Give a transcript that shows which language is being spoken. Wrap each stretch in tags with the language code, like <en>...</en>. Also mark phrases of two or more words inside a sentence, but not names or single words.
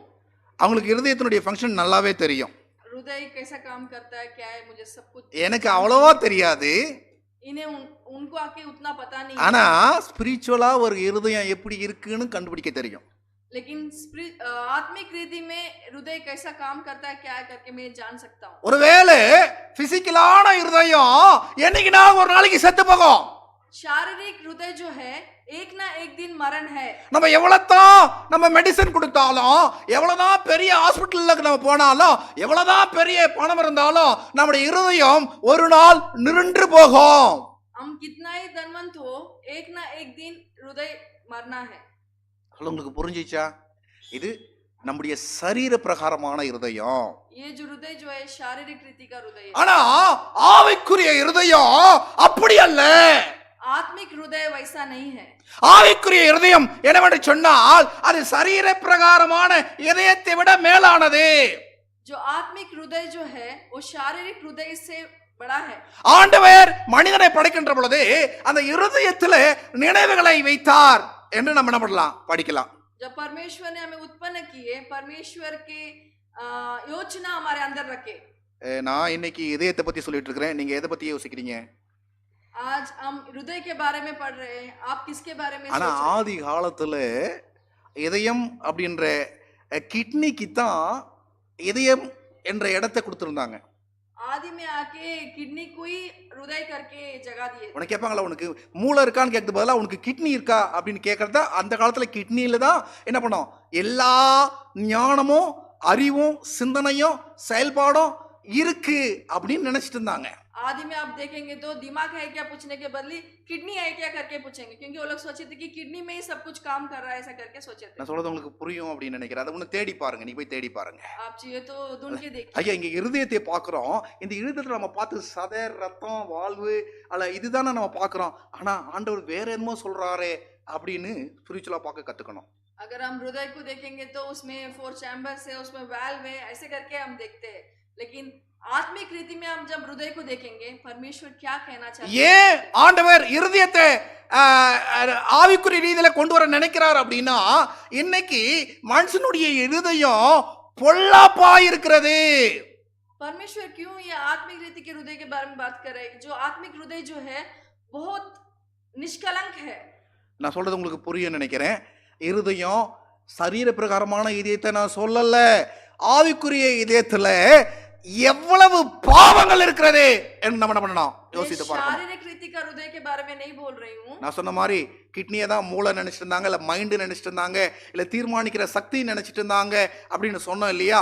<ta>அவங்களுக்கு இருதயத்தினுடைய ஃபங்க்ஷன் நல்லாவே தெரியும்.</ta> <hi>हृदय कैसा काम करता है क्या है मुझे सब कुछ</hi> <ta>எனக்கு அவ்வளவா தெரியாது.</ta> <hi>इन्हें उनको आके उतना पता नहीं,</hi> <ta>ஆனா ஸ்பிரிச்சுவலா ஒரு இருதயம் எப்படி இருக்குன்னு கண்டுபிடிக்க தெரியும்.</ta> <hi>लेकिन आत्मिक रीति में हृदय कैसा काम करता है क्या है करके मैं जान सकता हूँ.</hi> <ta>ஒருவேளை பிசிக்கலான இருதயம் என்னைக்கு நான் ஒரு நாளைக்கு செத்து போகும்.</ta> <hi>शारीरिक हृदय जो है एक ना एक दिन मरण है.</hi> <ta>நம்ம எவ்வளவுதான் நம்ம மெடிசன் கொடுத்தாலும், எவ்வளவுதான் பெரிய ஹாஸ்பிட்டலுக்கு நம்ம போனாலும், எவ்வளவுதான் பெரிய பணம் இருந்தாலும் நம்முடைய இருதயம் ஒரு நாள் நின்று போகும்.</ta> <hi>हम कितना ही धनवंत हो एक ना एक दिन हृदय मरना है.</hi> <ta>உங்களுக்கு புரிஞ்சிச்சா? இது நம்முடைய சரீர பிரகாரமான இருதயம்.</ta> <hi>ये जो हृदय जो है शारीरिक रीति का हृदय है.</hi> <ta>ஆனா ஆவிக்குரிய இருதயம் அப்படி அல்ல.</ta> <hi>आत्मिक हृदय वैसा नहीं है.</hi> <ta>ஆவிக்குரிய இருதயம் என்னவென்று சொன்னால் அது சரீர பிரகாரமான இதயத்தை விட மேலானது.</ta> <hi>जो आत्मिक हृदय जो है वो शारीरिक हृदय से बड़ा है.</hi> <ta>ஆண்டவர் மனிதனை படைக்கின்ற பொழுது அந்த இருதயத்துல நினைவுகளை வைத்தார் என்று நம்ம என்ன பண்ணலாம், படிக்கலாம்.</ta> <hi>जब परमेश्वर ने हमें उत्पन्न किए, परमेश्वर के योजना हमारे अंदर रखे.</hi> <ta>நான் இன்னைக்கு இதயத்தை பத்தி சொல்லிட்டு இருக்கிறேன், நீங்க எதை பத்தி யோசிக்கிறீங்க?</ta> <hi>आज हम हृदय के बारे में पढ़ रहे हैं, आप किसके बारे में</hi> <ta>ஆனா</ta> <hi>सोच रहे हैं?</hi> <ta>ஆதி காலத்துல இதயம் அப்படின்ற கிட்னிக்கு தான் இதயம் என்ற இடத்தை கொடுத்திருந்தாங்க.</ta> <hi>आदि में आके किडनी को ही हृदय करके जगह दिए.</hi> <ta>உனக்கு கேட்பாங்களா, உனக்கு மூளை இருக்கான்னு கேட்கறது பதிலாக உனக்கு கிட்னி இருக்கா அப்படின்னு கேட்கறதா. அந்த காலத்துல கிட்னியில தான் என்ன பண்ணோம், எல்லா ஞானமும் அறிவும் சிந்தனையும் செயல்பாடும் இருக்கு அப்படின்னு நினைச்சிட்டு இருந்தாங்க.</ta> <hi>आदि में आप देखेंगे तो दिमाग है क्या पूछने के बदले किडनी है क्या करके पूछेंगे, क्योंकि वो लोग सोचे थे कि किडनी में ही सब कुछ काम कर रहा है ऐसा करके सोचे थे.</hi> <ta>நான் சொல்றது உங்களுக்கு புரியும் அப்படின்னு நினைக்கிறேன். அதை ஒன்று தேடி பாருங்க, நீ போய் தேடி பாருங்க.</ta> <hi>आप चाहिए तो ढूंढ के देखिए.</hi> <ta>ஐயா இங்க இருதயத்தை பார்க்கிறோம், இந்த இருதயத்துல நம்ம பார்த்து சதை ரத்தம் வாழ்வு அல்ல இதுதானே நம்ம பார்க்கிறோம். ஆனா ஆண்டவர் வேற என்னமோ சொல்றாரே அப்படின்னு ஸ்பிரிச்சுவலா பார்க்க கத்துக்கணும்.</ta> <hi>अगर हम हृदय को देखेंगे तो उसमें 4 चैम्बर्स है, उसमें वाल्व है, ऐसे करके हम देखते हैं. लेकिन आत्मिक रीति में हम जब हृदय को देखेंगे परमेश्वर क्या कहना चाहते हैं,</hi> <ta>ஏன் ஆண்டவர் இருதயத்தை ஆவிக்குரிய ரீதியில கொண்டு வர நினைக்கிறார் அப்படின்னா, இன்னைக்கு மனுஷனுடைய இருதயம் பொல்லாப்பா இருக்கிறது.</ta> <hi>परमेश्वर क्यों ये आत्मिक रीति के हृदय के बारे में बात कर रहे हैं? जो आत्मिक हृदय जो है बहुत निष्कलंक है।</hi> <ta>நான் சொல்றது உங்களுக்கு புரியும் நினைக்கிறேன். இருதயம் சரீர பிரகாரமான இதயத்தை நான் சொல்லல, ஆவிக்குரிய இதயத்துல எவ்வளவு பாவங்கள் இருக்கிறது என்று நம்ம என்ன பண்ணணும் யோசித்து பார்க்கணும்.</ta> <hi>शारीरिक रीति का हृदय के बारे में नहीं बोल रही हूँ।</hi> <ta>நான் சொன்ன மாதிரி கிட்னியை தான் மூளை நினைச்சிட்டு இருந்தாங்க, இல்ல மைண்டு நினைச்சிட்டு இருந்தாங்க, இல்ல தீர்மானிக்கிற சக்தி நினைச்சிட்டு இருந்தாங்க அப்படின்னு சொன்னோம் இல்லையா?</ta>